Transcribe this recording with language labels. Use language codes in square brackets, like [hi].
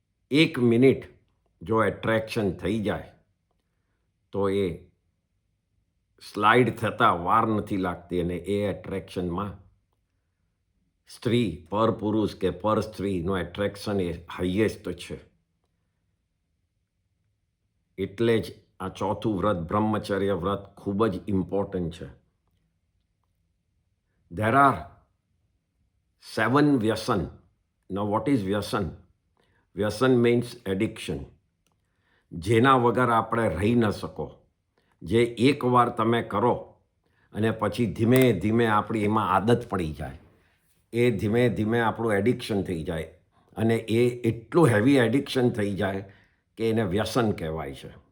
[gu] 1 minute જો attraction થઈ જાય તો એ સ્લાઇડ થતાં વાર નથી લાગતી, અને એ એટ્રેક્શનમાં સ્ત્રી પર પુરુષ કે પર સ્ત્રીનો એટ્રેક્શન એ હાઈએસ્ટ છે. એટલે જ આ ચોથું વ્રત, બ્રહ્મચર્ય વ્રત, ખૂબ જ ઇમ્પોર્ટન્ટ છે. [en] There are 7 વ્યસન. Now what is વ્યસન? વ્યસન means addiction. [gu] જેના વગર આપણે રહી ન શકો. જે એકવાર તમે કરો અને પછી ધીમે ધીમે આપણી એમાં આદત પડી જાય. એ ધીમે ધીમે આપણું એડિક્શન થઈ જાય, અને એ એટલું હેવી એડિક્શન થઈ જાય કે એને વ્યસન કહેવાય છે.